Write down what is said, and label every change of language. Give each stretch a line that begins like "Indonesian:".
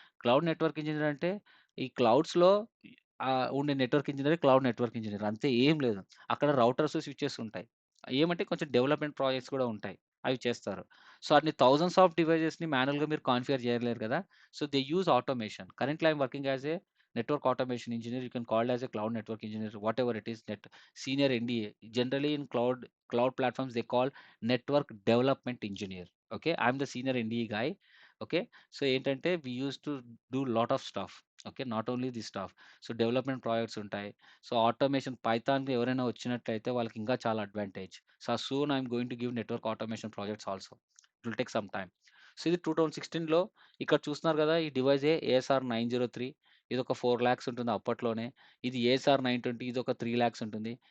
Telugu: Cloud network engineer అంటే ఈ క్లౌడ్స్‌లో ఉండే నెట్వర్క్ ఇంజినీరే క్లౌడ్ నెట్వర్క్ ఇంజినీర్ అంతే ఏం లేదు. అక్కడ రౌటర్స్, స్విచెస్ ఉంటాయి. ఏమంటే కొంచెం డెవలప్‌మెంట్ ప్రాజెక్ట్స్ కూడా ఉంటాయి. అవి చేస్తారు. సో, అన్ని థౌసండ్స్ ఆఫ్ డివైసెస్‌ని మాన్యుయల్‌గా మీరు కాన్ఫిగర్ చేయలేరు కదా! So,
English: They use automation. Currently I am working as a network automation engineer. You can call it as a cloud network engineer, whatever it is. Senior NDA. Generally in cloud platforms they call network development engineer. Okay, I'm the senior NDA guy. Okay, so ఏంటంటే we used to do lot of stuff. Okay, not only this stuff. So development projects ఉంటాయి.
Telugu: So automation Python ఎవరైనా వచ్చినట్లయితే వాళ్ళకి ఇంకా చాలా advantage.
English: So soon I'm going to give network automation projects also. It will take some time.
Telugu: So ఇది 2016లో ఇక్కడ చూస్తున్నారు కదా ఈ డివైస్ ఏఎస్ఆర్ 903. ఇదొక 4,00,000 ఉంటుంది అప్పట్లోనే. ఇది ఏఎస్ఆర్ 920 ఇదొక 3,00,000 ఉంటుంది.